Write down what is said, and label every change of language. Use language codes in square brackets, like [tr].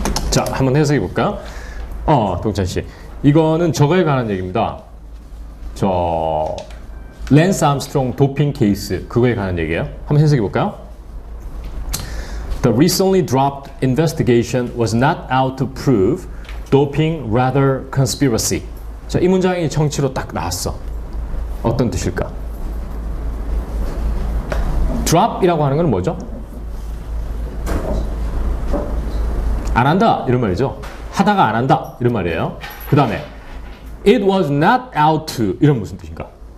[ko] 자, 한번 해석해 볼까요? 동찬 씨. 이거는 저거에 관한 얘기입니다. 랜스 암스트롱 도핑 케이스, 그거에 관한 얘기예요. 한번 해석해 볼까요? [en] The recently dropped investigation was not out to prove doping, rather conspiracy. [ko] 자, 이 문장이 정치로 딱 나왔어. 어떤 뜻일까? drop이라고 하는 건 뭐죠? 안 한다 이런 말이죠. 하다가 안 한다 이런 말이에요. 그 다음에 [en] it was not out to [ko] 이런 무슨 뜻인가?